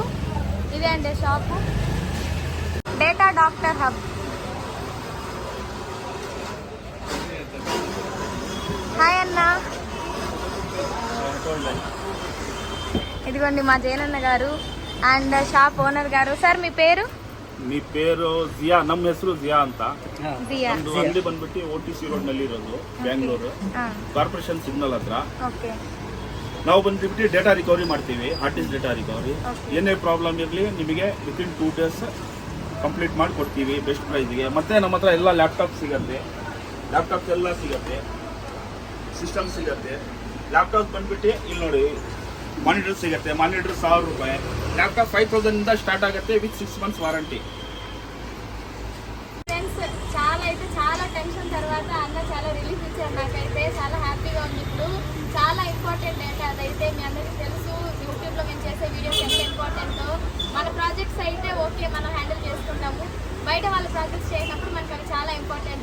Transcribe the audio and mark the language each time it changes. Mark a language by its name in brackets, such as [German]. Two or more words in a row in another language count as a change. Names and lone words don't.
[Telugu] ఇదే అండి షాపు, డేటా డాక్టర్ హబ్. హాయ్ అన్న, ఇదిగోండి మా జైనన్న గారు అండ్ [English] shop owner [Telugu] గారు. సార్ మీ పేరు? మీ పేరు [Kannada] ಜಿಯಾ, ನಮ್ಮ ಹೆಸರು ಜಿಯಾ ಅಂತ. ಜಿಯಾ ಒಂದು ಅಂಗಡಿ ಬಂದ್ಬಿಟ್ಟು OTC ರೋಡ್ ನಲ್ಲಿ ಇರೋದು, ಬ್ಯಾಂಗ್ಳೂರು [English] corporation signal [Kannada] ಹತ್ರ. ನಾವು ಬಂದ್ಬಿಟ್ಟು [English] data recovery [Kannada] ಮಾಡ್ತೀವಿ, [English] artist data recovery. [Kannada] ಏನೇ ಪ್ರಾಬ್ಲಮ್ ಇರಲಿ ನಿಮಗೆ [English] within 2 days complete [Kannada] ಮಾಡಿ ಕೊಡ್ತೀವಿ [English] best price-ge. [Kannada] ಮತ್ತೆ ನಮ್ಮ ಹತ್ರ ಎಲ್ಲ ಲ್ಯಾಪ್ಟಾಪ್ ಸಿಗುತ್ತೆ, ಲ್ಯಾಪ್ಟಾಪ್ಸ್ ಎಲ್ಲ ಸಿಗುತ್ತೆ, ಸಿಸ್ಟಮ್ ಸಿಗುತ್ತೆ. ಲ್ಯಾಪ್ಟಾಪ್ ಬಂದ್ಬಿಟ್ಟು ಇಲ್ಲಿ ನೋಡಿ ಮಾನಿಟರ್ ಸಿಗುತ್ತೆ, ಮಾನಿಟರ್ 1000 ರೂಪಾಯಿ. ಲ್ಯಾಪ್ಟಾಪ್ 5000 ಇಂದ ಸ್ಟಾರ್ಟ್ ಆಗುತ್ತೆ [English] with 6 months warranty. [Telugu] ఫ్రెండ్స్ చాలా అయితే చాలా టెన్షన్ తర్వాత అన్న చాలా రిలీఫ్ ఇచ్చారు, నాకైతే చాలా హ్యాపీగా ఉంది. ఇప్పుడు చాలా [English] important data [Telugu] అదైతే మీ అందరికీ తెలుసు, యూట్యూబ్లో మేము చేసే వీడియోస్ ఎంత ఇంపార్టెంటో. మన ప్రాజెక్ట్స్ అయితే ఓకే మనం హ్యాండిల్ చేసుకుంటాము, బయట వాళ్ళ ప్రాజెక్ట్స్ చేసినప్పుడు మనకు అవి చాలా ఇంపార్టెంట్.